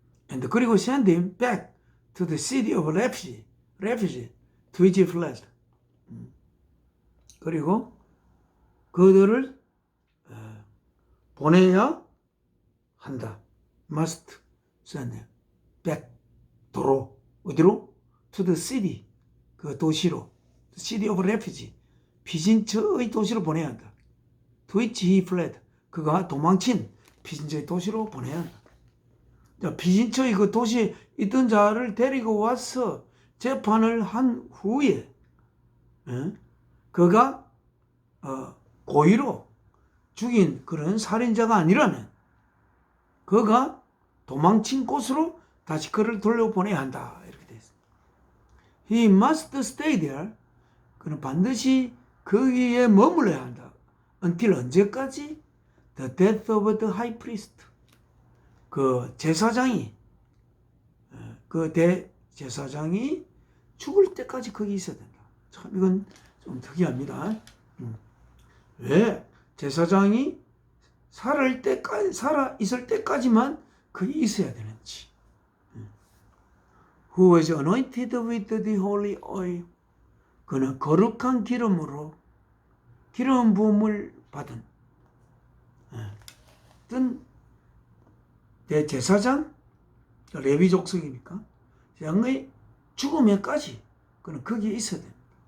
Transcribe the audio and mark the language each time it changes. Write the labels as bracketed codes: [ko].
[en] and, [ko] 그리고 [en] send him back to the city of refuge to which he fled. [ko] 그리고 그들을 보내야 한다. [en] must send back, [ko] 도로, 어디로? [en] to the city, [ko] 그 도시로, [en] the city of refuge, [ko] 피신처의 도시로 보내야 한다. [en] to which he fled, [ko] 그가 도망친 피신처의 도시로 보내야 한다. 피신처의 그 도시에 있던 자를 데리고 와서 재판을 한 후에 그가 고의로 죽인 그런 살인자가 아니라면 그가 도망친 곳으로 다시 그를 돌려보내야 한다. 이렇게 되어 있습니다. [en] He must stay there. [ko] 그는 반드시 거기에 머물러야 한다. [en] Until [ko] 언제까지? [en] The death of the high priest. [ko] 그 제사장이, 그 대제사장이 죽을 때까지 거기 있어야 된다. 참 이건 좀 특이합니다. 왜 제사장이 살아 있을 때까지만 거기 있어야 되는지. [en] Who was anointed with the holy oil. [ko] 그는 거룩한 기름으로 기름 부음을 받은 어떤 대제사장, 레위 족속이니까 양의 죽음에까지 그는 거기에 있어야 됩니다.